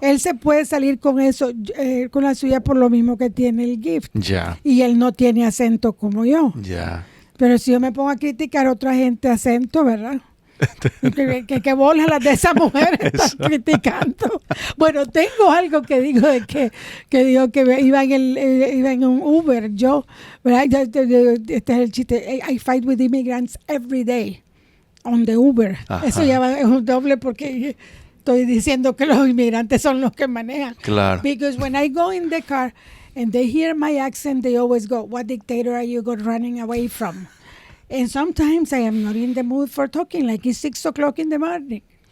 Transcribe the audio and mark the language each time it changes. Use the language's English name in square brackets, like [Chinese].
[Spanish] Él se puede salir con eso, con la suya por lo mismo que tiene el gift, y él no tiene acento como yo, pero si yo me pongo a criticar a otra gente acento, ¿verdad? que bolas las de esa mujer están criticando. Bueno, tengo algo que digo que iba en un Uber, yo, ¿verdad? Este es el chiste. [English] I fight with immigrants every day on the Uber. Ajá. [Spanish] Eso ya es un doble porque estoy diciendo que los inmigrantes son los que manejan. Claro. [English] Because when I go in the car and they hear my accent, they always go, "What dictator are you running away from?" And sometimes I am not in the mood for talking, like it's 6 o'clock in the morning.